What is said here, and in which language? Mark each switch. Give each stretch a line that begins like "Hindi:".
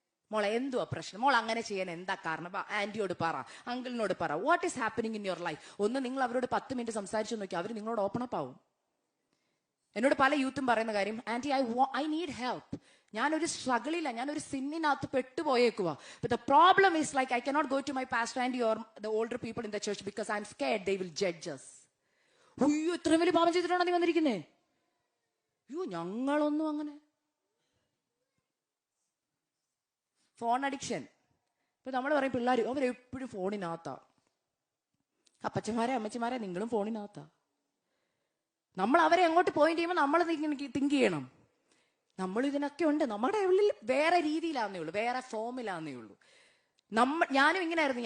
Malayalam: മോളെ എന്തുവാ പ്രശ്നം? മോൾ അങ്ങനെ ചെയ്യാൻ എന്താ കാരണം? ആന്റിയോട് പറ, അങ്കിളിനോട് പറ.
English: What is happening in your life?
Malayalam: ഒന്ന് നിങ്ങൾ അവരോട് 10 മിനിറ്റ് സംസാരിച്ചു നോക്കി, അവർ നിങ്ങളോട് ഓപ്പൺ അപ്പ് ആവും. എന്നോട് പല യൂത്തും പറയുന്ന കാര്യം,
English: Aunty I need help.
Malayalam: ഞാനൊരു സ്ട്രഗിളില്ല, ഞാനൊരു സിന്നിനകത്ത് പെട്ടുപോയേക്കുക.
English: But the problem is like I cannot go to my pastor auntie or the older people in the church because I'm scared they will judge us.
Malayalam: അയ്യോ ഇത്രയും വലിയ പാപം ചെയ്തിട്ടാണോ നീ വന്നിരിക്കുന്നേ? അയ്യോ ഞങ്ങളൊന്നും അങ്ങനെ. Phone addiction. ഇപ്പൊ നമ്മൾ പറയും പിള്ളേർ അവരെപ്പോഴും ഫോണിനകത്താ. അപ്പച്ചന്മാരെ അമ്മച്ചിമാരെ നിങ്ങളും ഫോണിനകത്താ. നമ്മൾ അവരെ എങ്ങോട്ട് പോയിന്റ് ചെയ്യുമ്പോൾ നമ്മൾ തിങ്ക് ചെയ്യണം, നമ്മൾ ഇതിനൊക്കെ ഉണ്ട്, നമ്മുടെ ഉള്ളിൽ വേറെ രീതിയിലാന്നേ ഉള്ളൂ, വേറെ ഫോമിലാന്നേ ഉള്ളൂ. ഞാനും ഇങ്ങനെയായിരുന്നു.